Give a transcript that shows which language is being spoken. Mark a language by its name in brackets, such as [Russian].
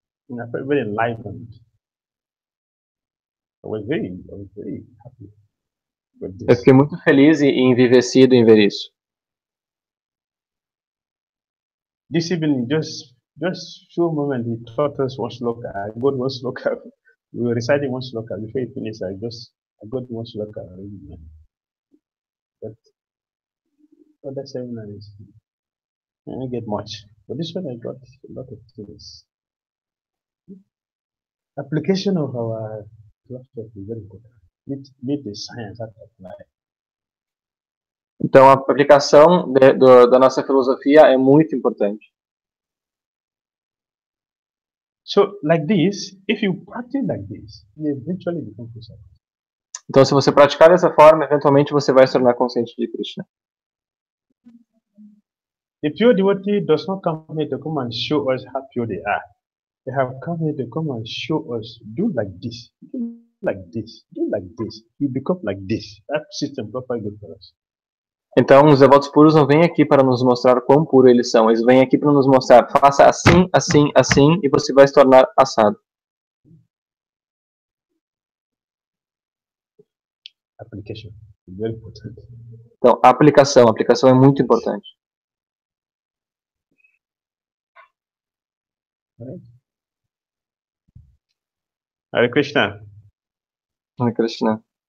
[English] I felt very enlightened. I was very happy with this. [Portuguese] Eu fiquei muito feliz e envivecido em ver isso. [English] This evening, just few moments, he taught us one sloka. I got one sloka. We were reciting one sloka. Before he finished, I got one sloka already. But other seminaries, I didn't get much. But this one, I got a lot of things. Application of our philosophy is very important. Need the science that apply. [Portuguese] Então a aplicação da nossa filosofia é muito importante. [English] So, like this, if you practice like this, you eventually become Krishna. [Portuguese] Então, se você praticar dessa forma, eventualmente você vai se tornar consciente de Krishna. [English] The pure devotee does not come here to come and show us how pure they are. They have come here to come and show us, do like this, do like this, do like this. You become like this. That system properly good for us. [Portuguese] Então, os devotos puros não vêm aqui para nos mostrar quão puro eles são. Eles vêm aqui para nos mostrar, faça assim, assim, assim, e você vai se tornar assado. [English] Application is very important. [Portuguese] Então, a aplicação é muito importante. [English] Hare Krishna. Hare Krishna.